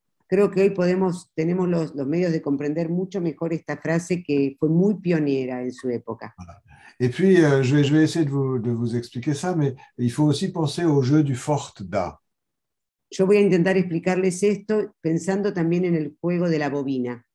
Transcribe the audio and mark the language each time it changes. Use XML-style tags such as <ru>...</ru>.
<es>Creo que hoy tenemos los medios de comprender mucho mejor esta frase que fue muy pionera en su época.</es> <fr>Et puis, je vais essayer de vous expliquer ça, mais il faut aussi penser au jeu du fort-da.</fr> <es>Yo voy a intentar explicarles esto pensando también en el juego de la bobina.</es>